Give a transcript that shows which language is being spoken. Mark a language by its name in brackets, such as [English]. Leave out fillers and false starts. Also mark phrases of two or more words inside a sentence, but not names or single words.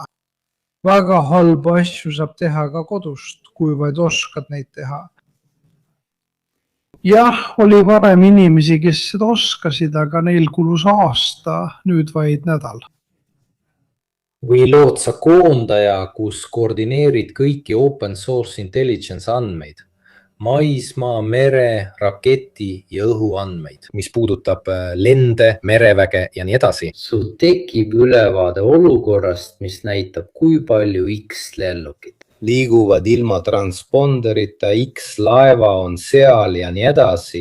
[Estonian] Väga halba asju saab teha ka kodust, kui vaid oskad neid teha. Jah, oli varem inimesi, kes seda oskasid, aga neil kulus aasta, nüüd vaid nädal. Või lood sa koondaja, kus koordineerid kõiki [English] open source intelligence [Estonian] andmeid, maismaa, mere, raketi ja õhuandmeid, mis puudutab lende, mereväge ja nii edasi. Sul tekib ülevaade olukorrast, mis näitab, kui palju X lennukit liiguvad ilma transponderita, X laeva on seal ja nii edasi.